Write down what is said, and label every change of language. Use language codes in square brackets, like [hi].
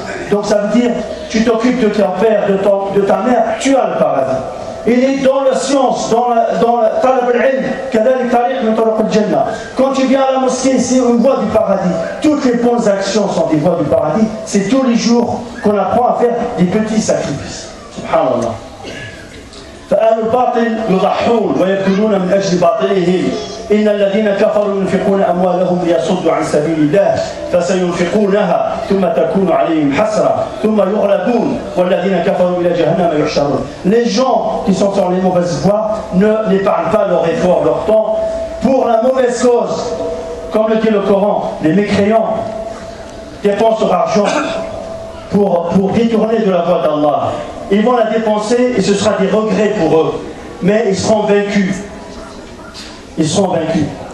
[fr] Donc ça veut dire, tu t'occupes de ton père, de ta mère, tu as le paradis. Il est dans la science, dans la [ar] talab al-ilm, kadalik tariq min turuq al-jannah. [fr] Quand tu viens à la mosquée, c'est une voie du paradis. Toutes les bonnes actions sont des voies du paradis. C'est tous les jours qu'on apprend à faire des petits sacrifices. [ar] Subhanallah. فأهل الباطل يضحون ويبذلون من أجل باطلهم. إن الذين كفروا ينفقون أموالهم ليصدوا عن سبيل الله فسينفقونها ثم تكون عليهم حسرة ثم يغلبون والذين كفروا إلى جهنم يحشرون. [fr] Les gens qui sont sur les mauvaises voies n'épargnent pas leur effort, leur temps pour la mauvaise cause. Comme le dit le Coran, les mécréants dépensent leur argent pour détourner de la voie d'Allah. Ils vont la dépenser et ce sera des regrets pour eux. Mais ils seront vaincus. Ils seront vaincus.